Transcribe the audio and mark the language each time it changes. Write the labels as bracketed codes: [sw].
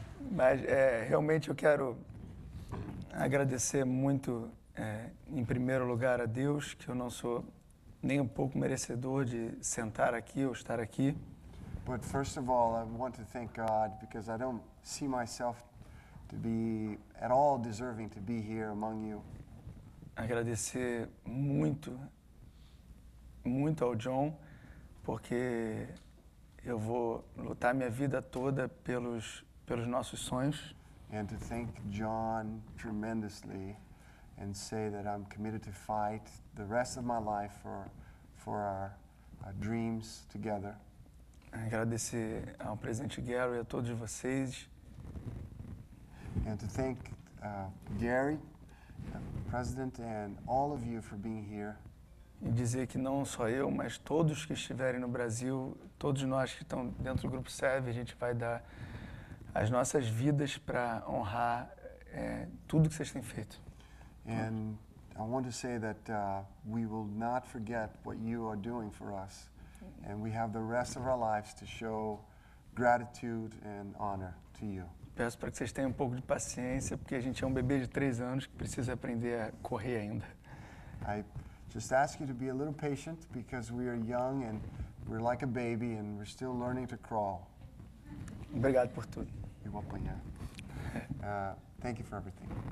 [pt] Mas realmente eu quero agradecer muito, em primeiro lugar, a Deus, que eu não sou nem um pouco merecedor de sentar aqui ou estar aqui. [en] But first of all, I want to thank God because I don't see myself to be at all deserving to be here among you. [pt] Agradecer muito, muito ao John, porque eu vou lutar minha vida toda pelos nossos sonhos. [en] And to thank John tremendously and say that I'm committed to fight the rest of my life for our dreams together. [pt] Agradecer ao presidente Gary e a todos vocês. [en] And to thank Gary, President, and all of you for being here. [pt] E dizer que não só eu, mas todos que estiverem no Brasil, todos nós que estão dentro do Grupo 7, a gente vai dar as nossas vidas para honrar tudo que vocês têm feito. [en] And I want to say that we will not forget what you are doing for us. And we have the rest of our lives to show gratitude and honor to you. [pt] Peço para que vocês tenham um pouco de paciência, porque a gente é um bebê de 3 anos que precisa aprender a correr ainda. [en] I just ask you to be a little patient because we are young and we're like a baby and we're still learning to crawl. [pt] Obrigado por tudo. Eu vou apanhar. [en] Thank you for everything.